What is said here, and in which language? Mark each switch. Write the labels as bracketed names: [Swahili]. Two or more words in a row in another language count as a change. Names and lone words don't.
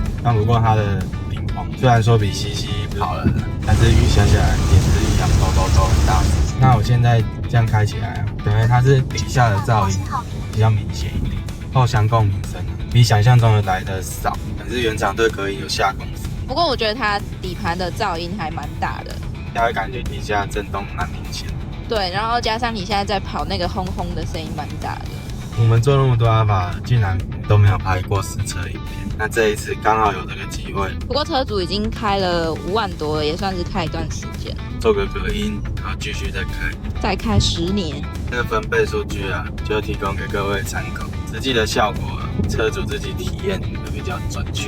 [Chinese] 但不過它的頂棚雖然說比CC好了，但是雨下下來也是一樣，都很大聲。那我現在這樣開起來啊，等於它是底下的噪音比較明顯一點，後箱共鳴聲比想象中的來的少，可是原廠对隔音有下功夫。不過我覺得它底盤的噪音還蠻大的，它會感覺底下震動蠻明顯。對，然後加上你現在在跑那個轟轟的聲音蠻大的。我們做那麼多阿法，竟然都沒有拍過實車影片，那這一次剛好有這個機會。不過車主已經開了5萬多了，也算是開一段時間。做個隔音，然後繼續再開 10年。那個分貝數據啊，就提供給各位參考。實際的效果啊，車主自己體驗會比較準確。